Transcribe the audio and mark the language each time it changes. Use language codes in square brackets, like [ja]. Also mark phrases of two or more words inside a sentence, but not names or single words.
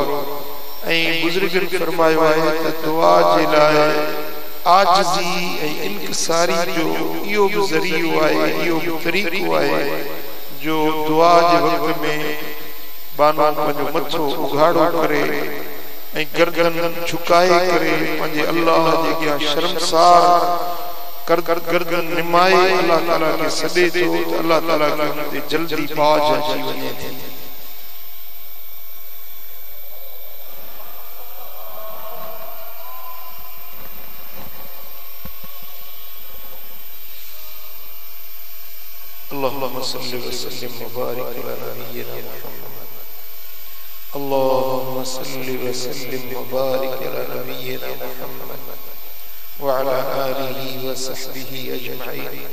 [sd] ऐं बुज़ुर्गनि फरमायो आहे त दुआ जे लाइ आजिज़ी ऐं इनकिसारी जो इहो बि ज़रियो आहे, इहो बि तरीक़ो आहे जो दुआ जे वक़्त में बानो पंहिंजो मथो उघाड़ो करे ऐं गर्दन झुकाए करे पंहिंजे अल्लाह जे अॻियां शर्मसार गर्दन निमाए अल्लाह ताला खे सॾे थो त अल्लाह ताला खे उन ते जल्दी बाज अची वञे थी। [ar] اللهم صل وسلم وبارك على نبينا محمد اللهم صل وسلم وبارك على نبينا محمد وعلى آله وصحبه أجمعين.